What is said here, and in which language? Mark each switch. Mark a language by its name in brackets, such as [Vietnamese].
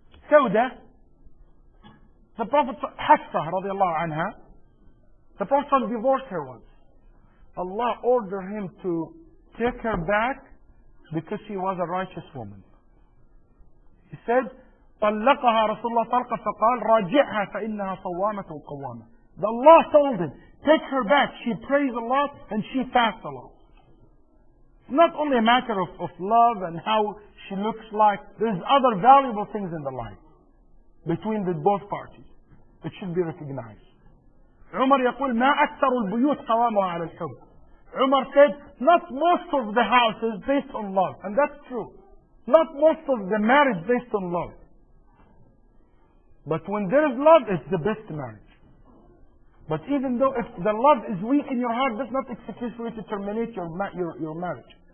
[English] Sauda, the Prophet Hafsa radiallahu anha, the Prophet divorced her once. Allah ordered him to take her back because she was a righteous woman. He said, [Arabic] طلقها رسول الله طلقة فقال راجعها فإنها صوامة قوامة. [English] The Allah told him, take her back. She prays a lot and she fasts a lot. It's not only a matter of love and how she looks like. There's other valuable things in the life between the both parties. It should be recognized. [Arabic] Umar يقول ما أكثر البيوت قوامها على الحب. [English] Umar said, not most of the houses based on love. And that's true. Not most of the marriage based on love. But when there is love, it's the best marriage. But even though if the love is weak in your heart, that's not excuse for you to terminate your marriage.